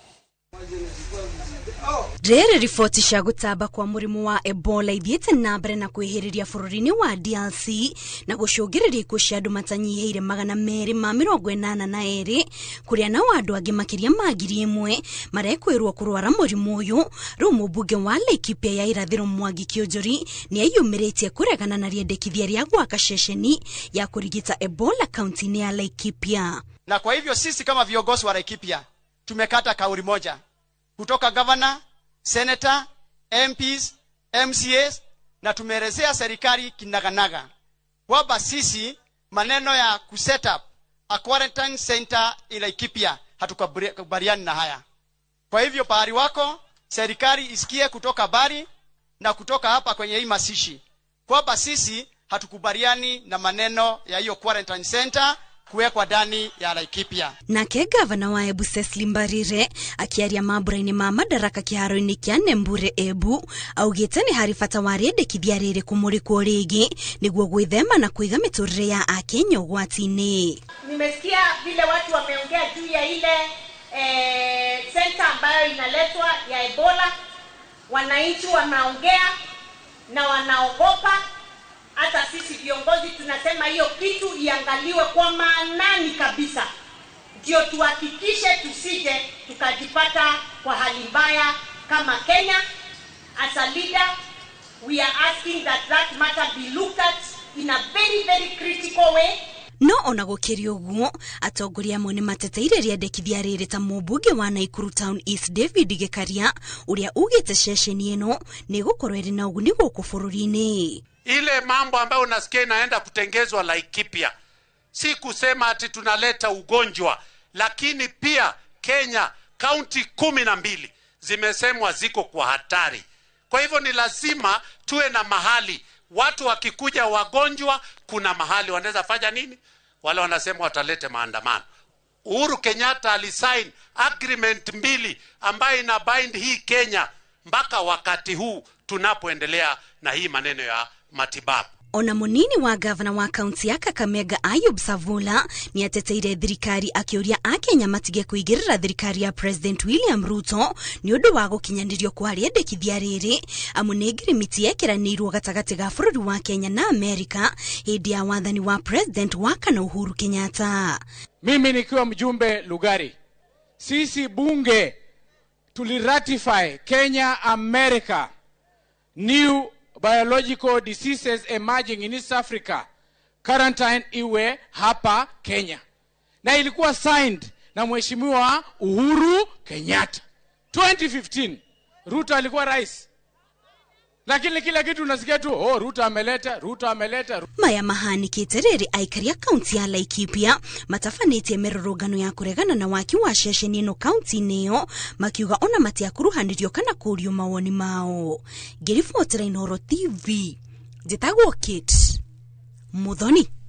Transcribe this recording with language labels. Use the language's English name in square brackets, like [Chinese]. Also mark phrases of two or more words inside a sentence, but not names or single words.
[Kikuyu] Rere ripoti cia gutamba kwa murimu wa Ebola ithiĩte na mbere na kwĩhĩrĩria bũrũri-inĩ wa DRC na gũcũngĩrĩria ikuũ cia andũ matanyihiire 282 kũrĩa nao andũ angĩ makĩria ma 1,000 marekwĩrwo kũrwara mũrimũ ũyũ. Rĩu mũmbunge wa Laikipia ya irathĩro Mwangi Kĩũnjũri nĩ ayumĩrĩtie kũregana na rĩendekithia rĩa gwaka ceceni ya kũrigita Ebola kaunti-inĩ ya Laikipia. [Swahili] Na kwa hivyo sisi kama viongozi wa Laikipia tumekata kauli moja kutoka governor, senator, MPs, MCAs na tumeelezea serikali kinaganaga kwamba sisi maneno ya [English] kuset up a quarantine center in Laikipia [Swahili] hatukubaliani na haya. Kwa hivyo pahali wako serikali isikie kutoka bari na kutoka hapa kwenye hii masishi kwamba sisi hatukubaliani na maneno ya hiyo [English] quarantine center [Swahili] kuwekwa ndani ya Laikipia. [Kikuyu] Nake gavana wa Embu Cecily Mbarire akiaria mambura-inĩ ma madaraka kĩharo-inĩ kĩa Nembure Embu augĩte nĩ harĩ bata wa rĩendekithia rĩrĩ kũmũrĩkwo rĩngĩ nĩguo gwĩthema na kũiga mĩtũrĩre ya Akenya ũgwati-inĩ. [Swahili] Nimesikia vile watu wameongea juu ya ile center ambayo inaletwa ya Ebola. Wananchi wanaongea na wanaogopa. Hata sisi viongozi tunasema hiyo kitu iangaliwe kwa maanani kabisa. Ndio tuhakikishe tusije tukajipata kwa hali mbaya kama Kenya. [English] As a leader, we are asking that matter be looked at in a very, very critical way. [Kikuyu] No ona gũkĩrĩ ũguo atongoria amwe nĩ mateteire rĩendekithia rĩrĩ ta mũmbunge wa Nakuru Town East David Gĩkaria ũrĩa ugĩte ceceni ĩno nĩ gũkorwo ĩrĩ na ũguni gũkũ bũrũri-inĩ. [Swahili] Ile mambo ambayo unasikia inaenda kutengezwa Laikipia si kusema ati tunaleta ugonjwa, lakini pia Kenya kaunti 12 zimesemwa ziko kwa hatari. Kwa hivyo ni lazima tuwe na mahali watu wakikuja wagonjwa, kuna mahali wanaweza fanya nini? Wale wanasema watalete maandamano. Uhuru Kenyatta [English] alisign agreement [Swahili] 2 ambayo ina bind hii Kenya mpaka wakati huu tunapoendelea na hii maneno ya matibabu. [Kikuyu] Ona munini wa gavana wa kaunti ya Kakamega Ayub Savula ni ateteire thirikari akĩũria Akenya matige kũigĩrĩra thirikari ya President William Ruto ni ũndũ wa gũkinyanĩrio kwa rĩendekithia rĩrĩ amu nĩ ngirimiti yekeranĩirwo gatagatĩ ga bũrũri wa Kenya na Amerika hĩndĩ ya wathani wa President wa kana Uhuru Kenyatta. [Swahili] Mimi nikiwa mjumbe Lugari, sisi bunge tuliratify Kenya [English] America New Biological Diseases Emerging in East Africa quarantine [Swahili] iwe hapa Kenya. Na ilikuwa signed na Mheshimiwa Uhuru Kenyatta. 2015 Ruto alikuwa rais. Lakini kila kitu unasikia tu Ruto ameleta. [Kikuyu] Maya mahani kitereri aikaria kaunti ya Laikipia matafanĩtie mĩrũrũngano ya kũregana na waki wa ceceni ĩno kaunti-inĩ ĩyo makiuga ona matiakuruhanirio kana kũrio mawoni mao. Ngĩribotera Inooro TV njĩtagwo Kate Muthoni.